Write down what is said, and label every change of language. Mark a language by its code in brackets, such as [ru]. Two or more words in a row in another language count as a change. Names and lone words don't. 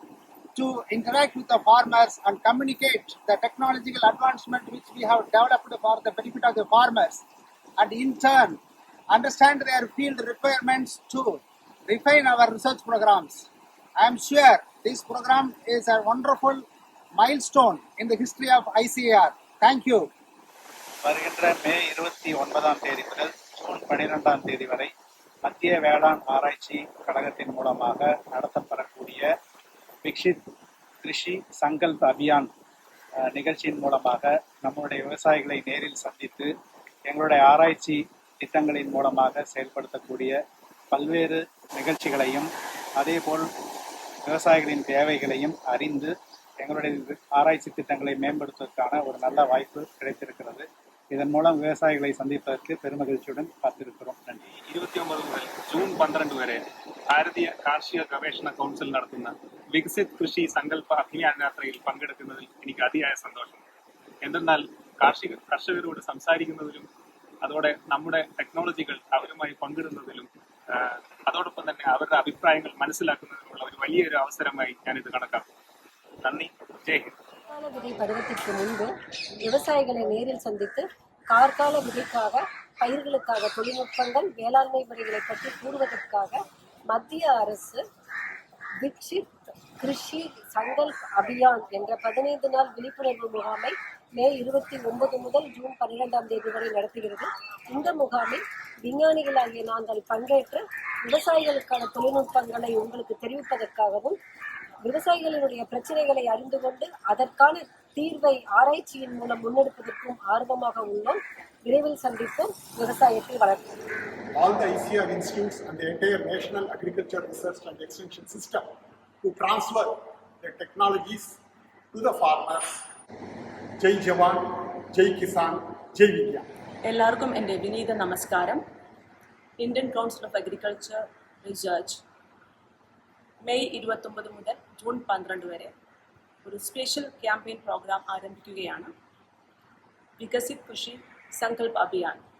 [en] to interact with the farmers and communicate the technological advancement which we have developed for the benefit of the farmers, and in turn understand their field requirements to refine our research programs. I am sure this program is a wonderful milestone in the history of ICAR. Thank you. [ta] வருகின்ற மே 29ஆம் தேதி முதல் ஜூன் 12ஆம் தேதி வரை மத்திய வேளாண் ஆராய்ச்சி கழகத்தின் மூலமாக நடத்தப்படக்கூடிய விக்ஷித் கிருஷி சங்கல்ப் அபியான் நிகழ்ச்சியின் மூலமாக நம்முடைய விவசாயிகளை நேரில் சந்தித்து எங்களுடைய ஆராய்ச்சி திட்டங்களின் மூலமாக செயல்படுத்தக்கூடிய பல்வேறு நிகழ்ச்சிகளையும் அதேபோல் விவசாயிகளின் தேவைகளையும் அறிந்து எங்களுடைய ஆராய்ச்சி திட்டங்களை மேம்படுத்துவதற்கான ஒரு நல்ல வாய்ப்பு கிடைத்திருக்கிறது. இதன் மூலம் விவசாயிகளை சந்திப்பதற்கு பெருமகிழ்ச்சியுடன் காத்திருக்கிறோம். [ml] നന്ദി. 29 മുതൽ ജൂൺ 12 വരെ ഭാരതീയ കാർഷിക ഗവേഷണ കൗൺസിൽ നടത്തുന്ന വികസിത് കൃഷി സങ്കല്പ അഭിയാൻ യാത്രയിൽ പങ്കെടുക്കുന്നതിൽ എനിക്ക് അതിയായ സന്തോഷം. എന്തെന്നാൽ കർഷകരോട് സംസാരിക്കുന്നതിലും അതോടെ നമ്മുടെ ടെക്നോളജികൾ അവരുമായി പങ്കിടുന്നതിലും അതോടൊപ്പം തന്നെ അവരുടെ അഭിപ്രായങ്ങൾ മനസ്സിലാക്കുന്നതിനുള്ള ഒരു വലിയൊരു അവസരമായി ഞാനിത് കണക്കാക്കും. [ta] நன்றி. [hi] जय हिंद. [ta] கால விதை பருவத்திற்கு முன்பு விவசாயிகளை நேரில் சந்தித்து கார்கால விதைக்காக பயிர்களுக்காக தொழில்நுட்பங்கள் வேளாண்மை முறைகளை பற்றி கூறுவதற்காக மத்திய அரசு விக்ஷித் கிருஷி சங்கல்ப் அபியான் என்ற 15 நாள் விழிப்புணர்வு முகாமை மே 29 முதல் ஜூன் 12ஆம் தேதி வரை நடத்துகிறது. இந்த முகாமில் விஞ்ஞானிகளாகிய நாங்கள் பங்கேற்று விவசாயிகளுக்கான தொழில்நுட்பங்களை உங்களுக்கு தெரிவிப்பதற்காகவும் விவசாயிகளினுடைய பிரச்சனைகளை அறிந்து கொண்டு அதற்கான தீர்வை ஆராய்ச்சியின் மூலம் முன்னெடுப்பதற்கும் ஆர்வமாக உள்ளோம். விரைவில் சந்திப்போம். விவசாயத்தை வளர்ப்போம். [en] All the ICAR institutes and the entire national agriculture research and extension system to transfer their technologies to the farmers. [hi] Jai Jawan, Jai Kisan, Jai Vigyan. [ml] എല്ലാവർക്കും എൻ്റെ വിനീത നമസ്കാരം. ഇന്ത്യൻ കൗൺസിൽ ഓഫ് അഗ്രികൾച്ചർ റിസർച്ച് മെയ് 29 മുതൽ ജൂൺ 12 വരെ ഒരു [en] special campaign program [ml] ആരംഭിക്കുകയാണ്. വികസിത് കൃഷി സങ്കല്പ് അഭിയാൻ.